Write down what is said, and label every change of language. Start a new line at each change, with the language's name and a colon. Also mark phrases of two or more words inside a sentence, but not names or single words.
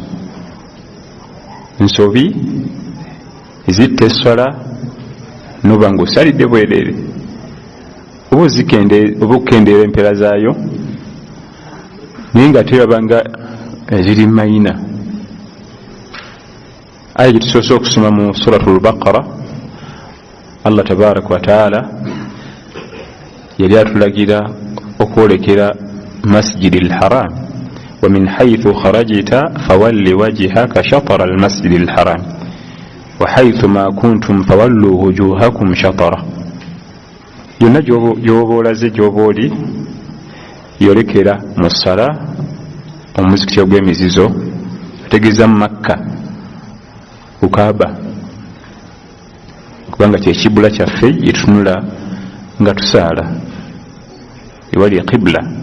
Ganda: Nsobi zitta essala noba ng'osalidde bwereere oba okukendeera empeera zaayo naye nga teraba nga ziri mayina. Aya gye tusoose okusoma mu suratul Baqara,
Arabic: الله تبارك وتعالى
Ganda: yali atulagira okwolekera masjidil haram,
Arabic: ومن حيث خرجت فول وجهك شطر المسجد الحرام وحيث ما كنتم فولوا وجوهكم شطره.
Ganda: Yonna gyoba olaze gyoba oli yolekera mu ssala omuzikiti ogw'emizizo, ategeeza mu Makka ku Kaaba, kubanga kyekibula kyaffe gyetutunula nga tusaala ewali qibla.